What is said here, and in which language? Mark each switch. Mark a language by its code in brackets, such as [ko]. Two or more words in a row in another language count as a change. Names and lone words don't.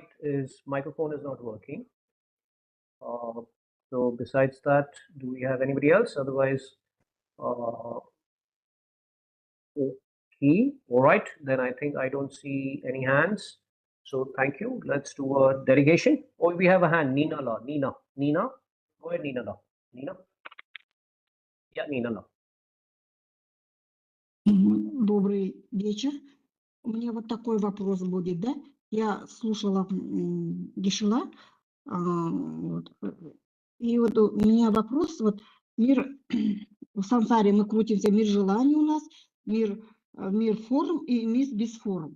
[en] His microphone is not working. So besides that, do we have anybody else? Otherwise, okay. All right. Then I think I don't see any hands. So thank you. Let's do a delegation. Oh, we have a hand. Nina La. Nina. Go ahead, Nina La. Nina. Yeah, Nina La. [ru] Добрый вечер. У меня вот такой вопрос будет, да? Я слушала Гешела, вот, и вот у меня вопрос, вот мир, в сансаре мы крутимся, мир желаний у нас, мир форм и мир без форм.